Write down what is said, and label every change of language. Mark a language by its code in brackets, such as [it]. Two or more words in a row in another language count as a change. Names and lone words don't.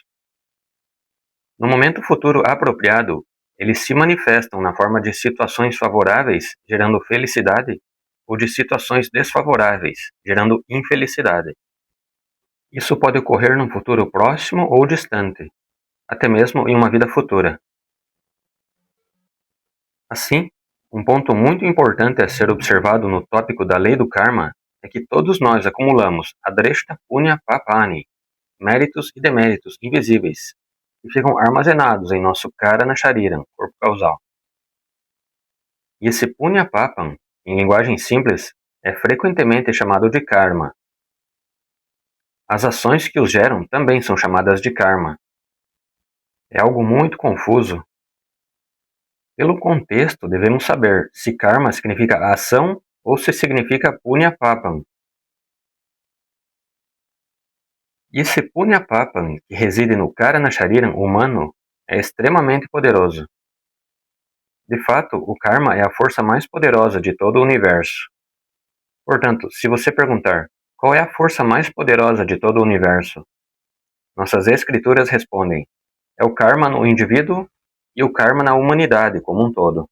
[pt] No momento futuro apropriado, eles se manifestam na forma de situações favoráveis, gerando felicidade, ou de situações desfavoráveis, gerando infelicidade. Isso pode ocorrer num futuro próximo ou distante, até mesmo em uma vida futura. Assim, um ponto muito importante a ser observado no tópico da lei do karma é que todos nós acumulamos [sa] adreshta punya papani, [pt] méritos e deméritos invisíveis, que ficam armazenados em nosso [sa] karana shariram, [pt] corpo causal. E esse [sa] punya papam, [pt] em linguagem simples, é frequentemente chamado de karma. As ações que os geram também são chamadas de karma. É algo muito confuso. Pelo contexto, devemos saber se karma significa ação ou se significa [sa] punya papam. [pt] E esse [sa] punya papam, [pt] que reside no [sa] karana shariram [pt] humano, é extremamente poderoso. De fato, o karma é a força mais poderosa de todo o universo. Portanto, se você perguntar qual é a força mais poderosa de todo o universo, nossas escrituras respondem: é o karma no indivíduo e o karma na humanidade como um todo.